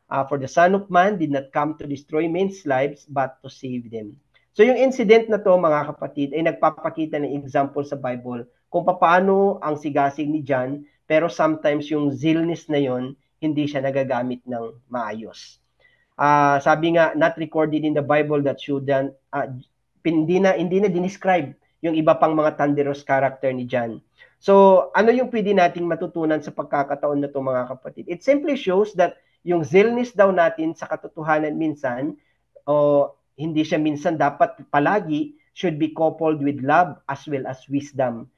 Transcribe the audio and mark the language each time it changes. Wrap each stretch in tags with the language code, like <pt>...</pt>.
<en>For the Son of Man did not come to destroy men's lives, but to save them.</en> <tl>So yung incident na to, mga kapatid, ay nagpapakita ng example sa Bible kung paano ang sigasig ni John, pero sometimes yung zealness na yon, hindi siya nagagamit ng maayos. Sabi nga,</tl> <en>not recorded in the Bible that shouldn't,</en> <tl>hindi na dinescribe yung iba pang mga thunderous character ni John. So, ano yung pwede nating matutunan sa pagkakataon na to, mga kapatid?</tl> <en>It simply shows that</en> <tl>yung zealness daw natin sa katotohanan minsan, hindi siya minsan, dapat palagi,</tl> <en>should be coupled with love as well as wisdom.</en>